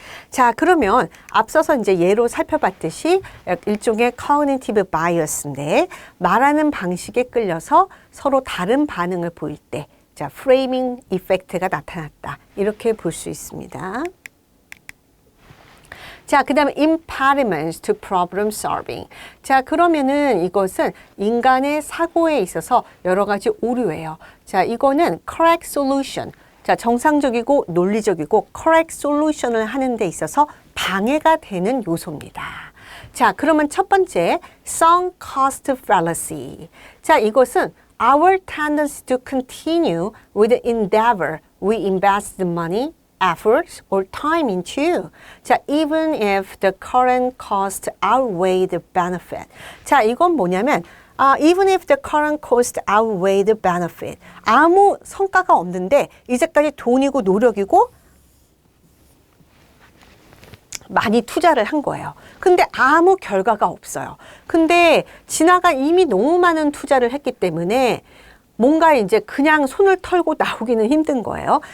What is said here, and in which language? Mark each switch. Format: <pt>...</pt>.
<ko>자, 그러면 앞서서 이제 예로 살펴봤듯이 일종의 cognitive bias인데 말하는 방식에 끌려서 서로 다른 반응을 보일 때 자, 프레이밍 이펙트가 나타났다. 이렇게 볼 수 있습니다.</ko> <en>자, 그 다음에 impediments to problem solving.</en> <ko>자, 그러면은 이것은 인간의 사고에 있어서 여러 가지 오류예요. 자, 이거는 correct solution. 자, 정상적이고 논리적이고 correct solution을 하는 데 있어서 방해가 되는 요소입니다. 자, 그러면 첫 번째, sunk cost fallacy.</ko> <en>자, 이것은 our tendency to continue with the endeavor we invest the money, effort, or time into. 자, even if the current cost outweigh the benefit. 자,</en> <ko>이건 뭐냐면</ko> <en>even if the current cost outweigh the benefit.</en> <ko>아무 성과가 없는데 이제까지 돈이고 노력이고 많이 투자를 한 거예요. 근데 아무 결과가 없어요. 근데 지나간 이미 너무 많은 투자를 했기 때문에 뭔가 이제 그냥 손을 털고 나오기는 힘든 거예요.</ko>